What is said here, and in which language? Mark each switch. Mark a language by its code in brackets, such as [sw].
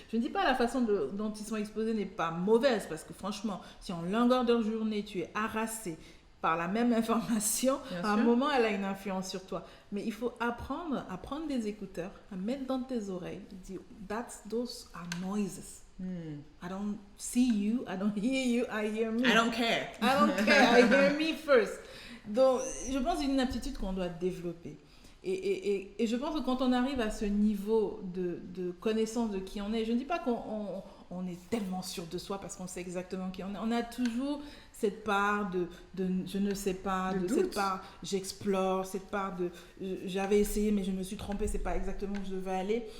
[fr] Je ne dis pas la façon dont ils sont exposés n'est pas mauvaise, parce que franchement, si en longueur de journée, tu es harassé par la même information, à un moment, elle a une influence sur toi. Mais il faut apprendre à prendre des écouteurs, à mettre dans tes oreilles, dire, [en] those are noises. I don't see you, I don't hear you, I hear me. I don't care. I don't care, I hear me first. [fr] Donc, je pense que c'est une aptitude qu'on doit développer. Et je pense que quand on arrive à ce niveau de connaissance de qui on est, je ne dis pas qu'on est tellement sûr de soi parce qu'on sait exactement qui on est. On a toujours cette part de je ne sais pas, cette part j'explore, cette part de j'avais essayé mais je me suis trompée, c'est pas exactement où je devais aller.